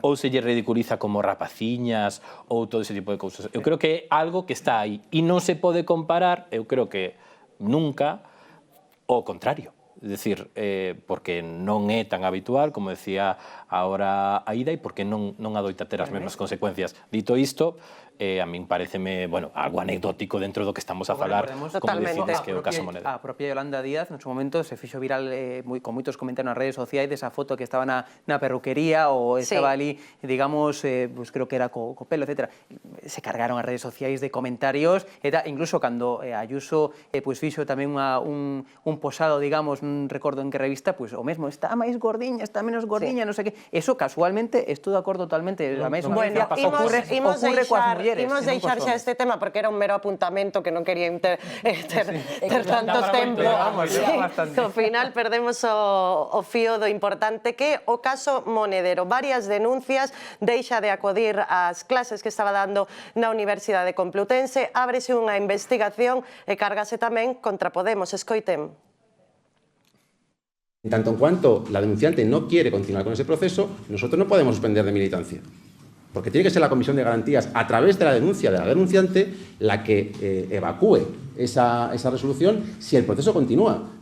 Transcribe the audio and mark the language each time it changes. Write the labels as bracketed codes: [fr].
[gl] ou se lle ridiculiza como rapaciñas, ou todo ese tipo de cousas. Eu creo que é algo que está aí e non se pode comparar, eu creo que nunca, ao contrario. Es decir, porque non é tan habitual, como decía ahora Aida, e porque non adoita ter as mesmas consecuencias. Dito isto, a min pareceme, bueno, algo anecdótico dentro do que estamos a falar, como decides que é o caso Monedero. A propia Yolanda Díaz, no seu momento, se fixo viral con moitos comentarios nas redes sociais desa foto que estaba na perruquería ou estaba ali, digamos, pues creo que era co pelo, etc. Se cargaron as redes sociais de comentarios, incluso cando Ayuso pues fixo tamén un posado, digamos, non recordo en que revista, pues o mesmo, está máis gordiña, está menos gordiña, non sei que. Eso, casualmente, estou de acordo totalmente. A mesma ocurre coas mulleres. Imos deixar xa este tema porque era un mero apuntamento que non quería ter tanto tempo. Ao final perdemos o fío do importante que o caso Monedero. Varias denuncias, deixa de acudir ás clases que estaba dando na Universidade Complutense, ábrese unha investigación e cárgase tamén contra Podemos. Escoiten. [es] En tanto en cuanto la denunciante no quiere continuar con ese proceso, nosotros no podemos suspender de militancia. Porque tiene que ser la Comisión de Garantías, a través de la denuncia de la denunciante, la que evacúe esa resolución si el proceso continúa.